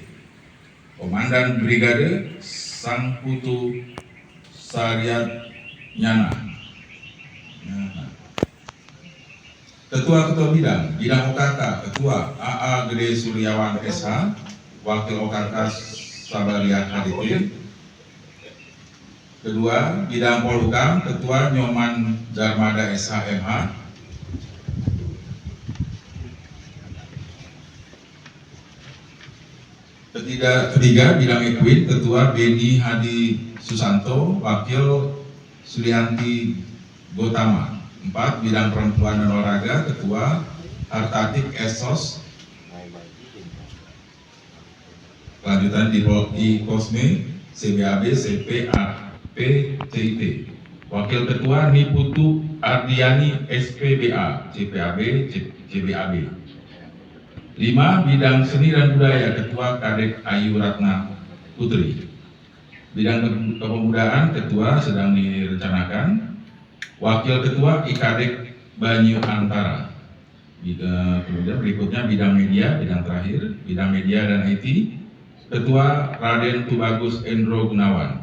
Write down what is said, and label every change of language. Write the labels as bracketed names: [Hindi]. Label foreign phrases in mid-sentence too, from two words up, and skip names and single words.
[Indonesian] Komandan Brigade Sangputu Sariat Nyana. Ketua-ketua bidang OKK, Ketua AA Gede Suryawan SH, Wakil OKK Sabaria HDT. Kedua, bidang Polhukam, Ketua Nyoman Darmada SH.MH. Ketiga, bidang Equin, Ketua Beni Hadi Susanto, Wakil Sulianti Gotama. 4. Bidang Perempuan dan Olahraga, Ketua Hartatik Esos. Kelanjutan di Kosme, CBAB, CPAP, CIT. Wakil Ketua Niputu Ardiani SPBA, CPAB, CBAB. 5. Bidang Seni dan Budaya, Ketua Kadek Ayu Ratna Putri. Bidang Kepemudaan, Ketua sedang direncanakan. Wakil Ketua IKadek Banyu Antara. Kemudian berikutnya bidang media, bidang terakhir, bidang media dan IT. Ketua Raden Tubagus Endro Gunawan.